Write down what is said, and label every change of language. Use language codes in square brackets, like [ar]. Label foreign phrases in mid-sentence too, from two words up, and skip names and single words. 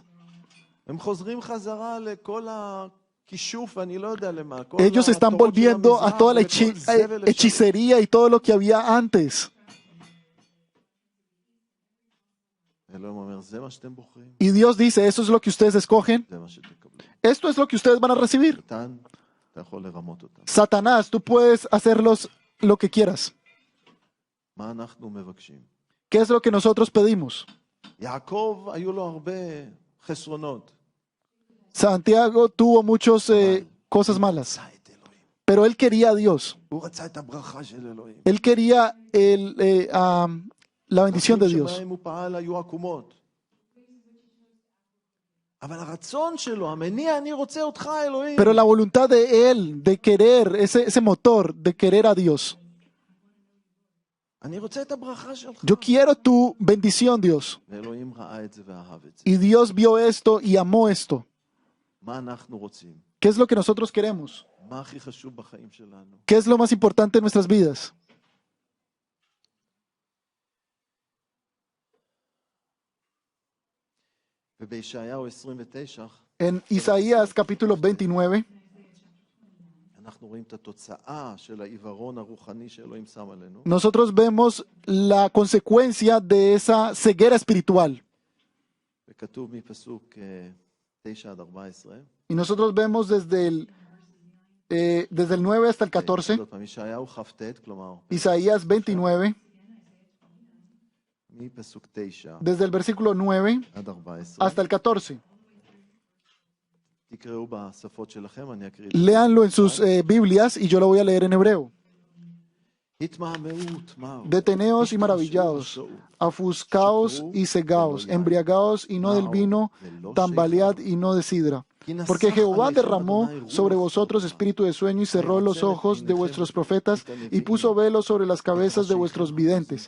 [he] הם חוזרים חזרה לכל הכישוף ואני לא יודע למה. כל [es] Ellos están [he] התורות של [es] volviendo a [he] המזרח [es] toda la [he] וכל זבל אפשרי. [es] hechicería y todo lo que había antes. [he] אלוהים אומר, זה מה שאתם בוחרים, [es] Y Dios dice, eso es lo que ustedes escogen, [he] זה מה שתקבלו. [es] esto es lo que ustedes van a recibir. [he] קטן, אתה יכול לרמות אותם. [es] Satanás, tú puedes hacerlos lo que quieras. [he] מה אנחנו מבקשים? [es] ¿Qué es lo que nosotros pedimos? [he] יעקב היו לו הרבה חסרונות. [es] Santiago tuvo muchas cosas malas, [he] רצה את אלוהים. [es] pero él quería a Dios. [he] הוא רצה את הברכה של אלוהים. [es] Él quería la bendición de [he] הדרכים [es] Dios. [he] שבהם הוא פעל היו עקומות. אבל הרצון שלו, המניע, אני רוצה אותך, אלוהים. [es] Pero la voluntad de él, de querer, ese motor de querer a Dios. [he] אני רוצה את הברכה שלך. [es] Yo quiero tu bendición, Dios. [he] ואלוהים ראה את זה ואהב את זה. [es] Y Dios vio esto y amó esto. [he] מה אנחנו רוצים? [es] ¿Qué es lo que nosotros queremos? [he] מה הכי חשוב בחיים שלנו? [es] ¿Qué es lo más importante en nuestras vidas? [he] ובישעיהו 29, [es] En Isaías capítulo 29, [he] אנחנו רואים את התוצאה של העיוורון הרוחני שאלוהים שם עלינו. [es] nosotros vemos la consecuencia de esa ceguera espiritual. [he] וכתוב מפסוק 9 עד 14. [es] Y nosotros vemos desde el 9 hasta el 14, [he] עוד פעם, ישעיהו כ"ט, כלומר, [es] Isaías 29, [he] מפסוק 9 [es] desde el versículo 9 [he] עד 14. [es] hasta el 14. [he] תקראו בשפות שלכם, אני אקריא. [es] Léanlo en sus Biblias y yo lo voy a leer en hebreo. [he] התמהמהות, מהו? [es] Deteneos y maravillados, [he] השתעשעו, [es] ofuscaos y cegaos, embriagaos y no del vino, tambalead y no de sidra. Porque Jehová derramó sobre vosotros espíritu de sueño y cerró los ojos de vuestros profetas y puso velos sobre las cabezas de vuestros videntes.